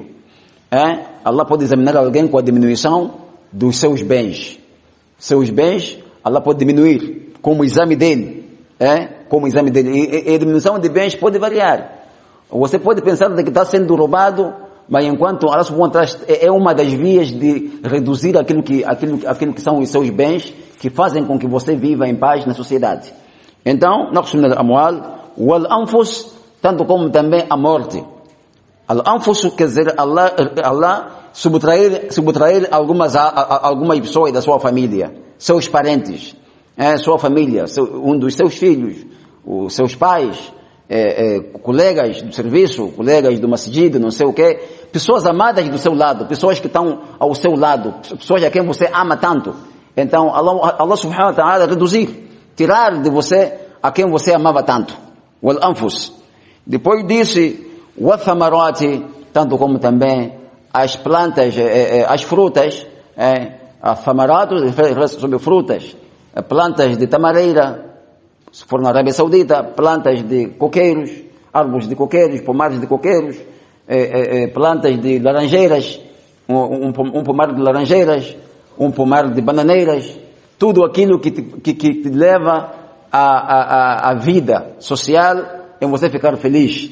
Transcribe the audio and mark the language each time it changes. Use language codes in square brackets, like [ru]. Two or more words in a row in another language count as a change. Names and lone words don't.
[pt] Allah pode examinar alguém com a diminuição dos seus bens. Seus bens, Allah pode diminuir como exame dele. Como exame dele. E a diminuição de bens pode variar. Você pode pensar que está sendo roubado, mas enquanto Allah [ar] سبحانه وتعالى [pt] é uma das vias de reduzir aquilo que são os seus bens, que fazem com que você viva em paz na sociedade. Então, [ar] نقص من الأموال والأنفس, [pt] tanto como também a morte. Al-anfus quer dizer Allah subtrair algumas pessoas da sua família, seus parentes, sua família, um dos seus filhos, os seus pais, colegas do serviço, colegas do masjid, não sei o quê, pessoas amadas do seu lado, pessoas que estão ao seu lado, pessoas a quem você ama tanto. Então, Allah [ar] سبحانه وتعالى [pt] reduzir, tirar de você a quem você amava tanto. [ar] والأنفس. [pt] Depois disse, [ar] والثمرات, [pt] tanto como também as plantas, as frutas, a thamarato, sobre frutas, plantas de tamareira, se for na Arábia Saudita, plantas de coqueiros, árvores de coqueiros, pomares de coqueiros, plantas de laranjeiras, um pomar de laranjeiras, um pomar de bananeiras, tudo aquilo que te leva à vida social, em você ficar feliz.